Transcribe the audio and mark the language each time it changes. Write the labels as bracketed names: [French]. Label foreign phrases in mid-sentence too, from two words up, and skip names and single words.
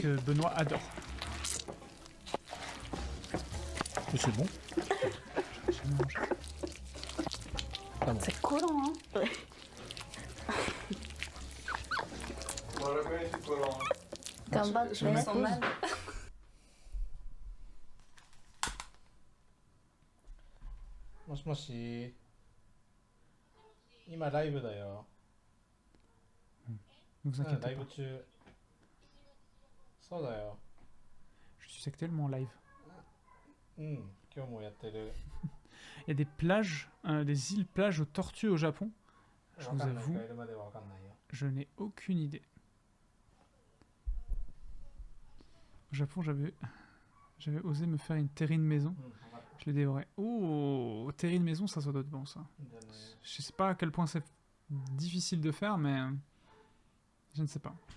[French] Que Benoît adore. C'est bon. C'est collant, hein? Moi, je connais, c'est collant. Je me sens mal. [Japanese] Moshi. Ima live だよ。 [French] Ne vous inquiétez [Japanese] ライ [French] pas. [Japanese] ブ中。そうだよ。 [French] Je suis tellement en live. [Japanese] うん、今日もやってる。 [French] Il y a des plages, des îles plages aux tortues au Japon. Je vous avoue, [Japanese] わかんないかいるまではわかんないよ。 [French] je n'ai aucune idée. Au Japon, j'avais osé me faire une terrine maison. Je l'ai dévoré. Oh, terrine maison, ça doit être bon ça. Je sais pas à quel point c'est difficile de faire, mais je ne sais pas.